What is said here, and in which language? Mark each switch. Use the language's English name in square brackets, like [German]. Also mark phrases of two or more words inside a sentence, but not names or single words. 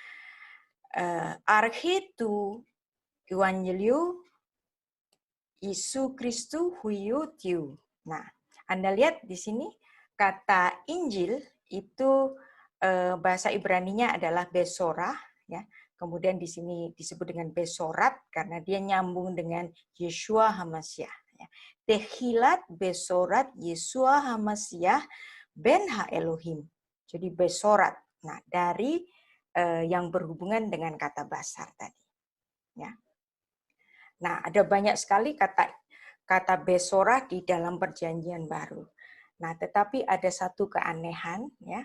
[Greek] Ἀρχὴ τοῦ Εὐαγγελίου Ἰησοῦ Χριστοῦ υἱοῦ θεοῦ. [Indonesian] Nah, Anda lihat di sini kata Injil itu bahasa Ibraninya adalah besorah, ya. Kemudian di sini disebut dengan besorat karena dia nyambung dengan Yeshua Hamasyah. Ya. [Hebrew] תחילת בשורת ישוע המשיח בן האלוהים. [Indonesian] Jadi besorat. Nah, dari yang berhubungan dengan kata basar tadi. Ya. Nah, ada banyak sekali kata besorah di dalam Perjanjian Baru. Nah, tetapi ada satu keanehan, ya.